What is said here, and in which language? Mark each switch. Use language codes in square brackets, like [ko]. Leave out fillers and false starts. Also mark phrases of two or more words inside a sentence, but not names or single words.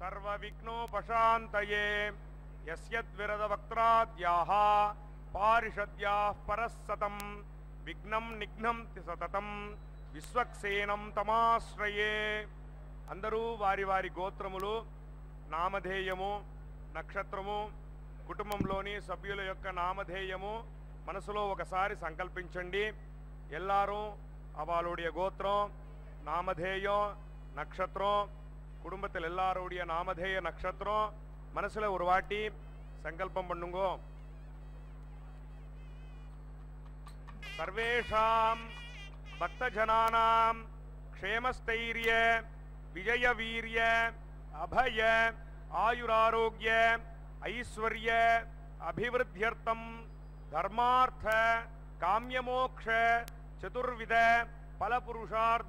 [sa] सर्वविघ्नोपशान्तये यस्यद्विरदवक्त्राद्याः पारिषद्याः परस्सतं विघ्नं निघ्नं सततं విశ్వక్సేనం తమాశ్రయే. [te] అందరూ వారి వారి గోత్రములు, నామధేయము, నక్షత్రము, కుటుంబంలోని సభ్యుల యొక్క నామధేయము మనసులో ఒకసారి సంకల్పించండి. [ta] ఎల్లారూ அவளுடைய கோத்திரம், நாமதேயம், நட்சத்திரம், குடும்பத்தில் எல்லாருடைய நாமதேய நட்சத்திரம் மனசுல ஒரு வாட்டி சங்கல்பம் பண்ணுங்கோ. [sa] சர்வேஷாம் भक्तजनानां क्षेमस्थैर्य विजय वीर्य अभय आयुरारोग्य ऐश्वर्य अभिवृद्ध्यर्थं धर्मार्थ काम्यमोक्ष चतुर्विध फलपुरुषार्थ